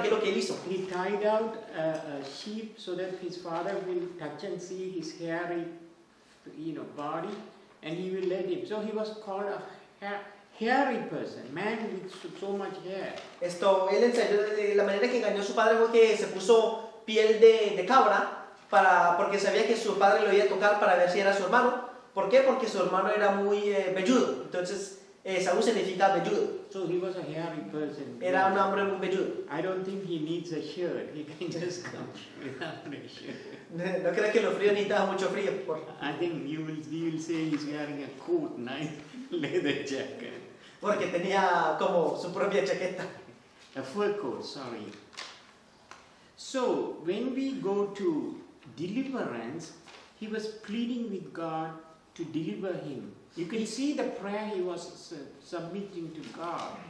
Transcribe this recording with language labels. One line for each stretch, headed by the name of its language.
Spanish: ¿Qué es lo que él hizo?
English: He tied out a sheep so that his father will touch and see his hairy, body, and he will let him. So he was called a hairy person, man with so much hair.
Spanish: Él ensayó de la manera que engañó a su padre fue que se puso piel de cabra porque sabía que su padre lo iba a tocar para ver si era su hermano. ¿Por qué? Porque su hermano era muy velludo. Entonces, Saúl significa velludo.
English: So he was a hairy person.
Spanish: Era un hombre muy velludo.
English: I don't think he needs a shirt. He can just come without a shirt.
Spanish: No creo que los fríos necesitaba mucho frío.
English: I think you will say he's wearing a coat, nice leather jacket.
Spanish: Porque tenía como su propia chaqueta.
English: A fur coat, sorry. So, when we go to deliverance, he was pleading with God to deliver him. You can see the prayer he was submitting to God.